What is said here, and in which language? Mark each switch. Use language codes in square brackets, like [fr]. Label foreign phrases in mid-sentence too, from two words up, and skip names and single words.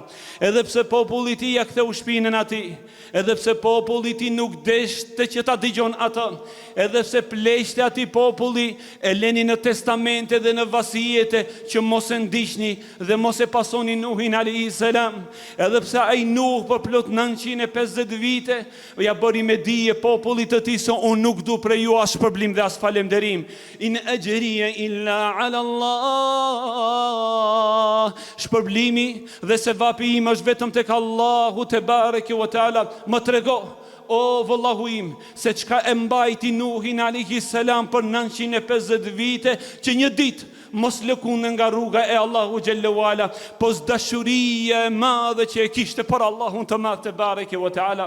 [sq] Edhe pse populli i tij ja ktheu shpinën atij, edhe pse populli i tij nuk deshte që ta dëgjon atë, edhe pse pleqte atij populli e leni në testamente dhe në vasijete që mos e ndiqni dhe mos e pasoni Nuhin [ar] عليه السلام, [sq] edhe pse ai Nuh për plot 950 vite ja bëri me dije popullit të tij se unë nuk du prej ju as shpërblim dhe as falënderim. [ar] إن أجري إلا على الله. [sq] Shpërblimi dhe sevapi im është vetëm tek Allahu [ar] تبارك وتعالى. [sq] Më trego, o vëllahu im, se çka e mbajti Nuhin [ar] عليه السلام [sq] për 950 vite, që një ditë mos lëkundën nga rruga e Allahu [ar] جل وعلا, [sq] pos dashuria e madhe që e kishte për Allahun të madh [ar] تبارك وتعالى.